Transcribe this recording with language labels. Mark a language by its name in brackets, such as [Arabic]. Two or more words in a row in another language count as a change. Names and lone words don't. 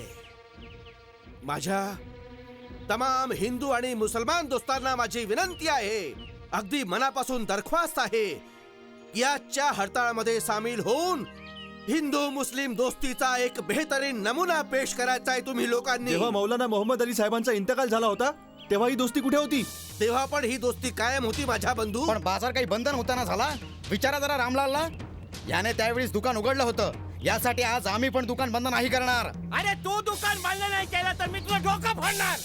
[Marathi] माझ्या तमाम हिंदू आणि मुसलमान दोस्तांना माझी विनंती आहे, अगदी मनापासून दरख्वास्त आहे, याच्या हरताळमध्ये सामील होऊन हिंदू मुस्लिम दोस्तीचा एक बेहतरीन नमुना पेश करायचा आहे तुम्ही लोकांनी. जेव्हा मौलाना मोहम्मद अली साहेबांचा इंतकाल झाला होता तेव्हा ही दोस्ती कुठे होती? तेव्हा पण ही दोस्ती कायम होती माझ्या बंधू. पण बाजार काही बंद नव्हता ना झाला. विचारा जरा रामलालला, याने त्यावेळेस दुकान उघडलं होतं. यासाठी आज आम्ही पण दुकान बंद नाही करणार. अरे तू दुकान बंद नाही केलं तर मी तुला डोकं फोडणार.